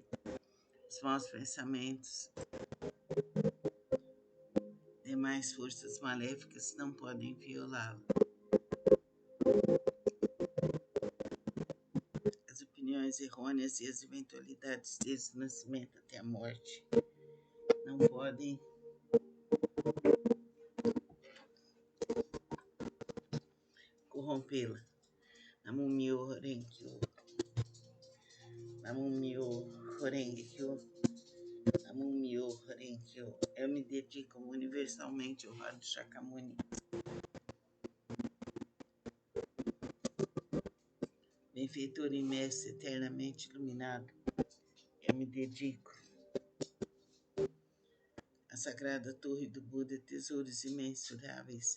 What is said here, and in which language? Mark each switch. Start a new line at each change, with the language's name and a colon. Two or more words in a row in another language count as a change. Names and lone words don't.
Portuguese: Os maus pensamentos, demais forças maléficas não podem violá-la. As opiniões errôneas e as eventualidades desde o nascimento até a morte não podem corrompê-la.
Japanese: ナモ ミョウ レンキョウ、ナモ ミョウ レンキョウ、ナモ ミョウ レンキョウ.
Portuguese: Eu me dedico universalmente ao Rajo Shakyamuni, benfeitor e mestre eternamente iluminado. Eu me dedico à sagrada torre do Buda, tesouros imensuráveis.